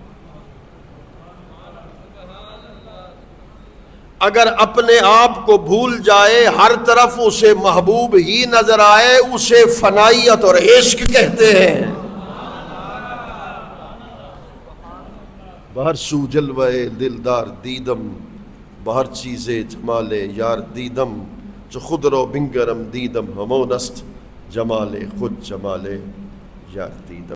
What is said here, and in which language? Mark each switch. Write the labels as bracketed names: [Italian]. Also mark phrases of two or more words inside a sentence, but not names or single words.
[Urdu] اگر اپنے آپ کو بھول جائے، ہر طرف اسے محبوب ہی نظر آئے، اسے فنائیت اور عشق کہتے ہیں۔ [Persian] بہر سو جلوے دلدار دیدم، بہر چیزیں جمالے یار دیدم، جو خود رو بنگرم دیدم ہمونست، جمالے خود جمالے یار دیدم۔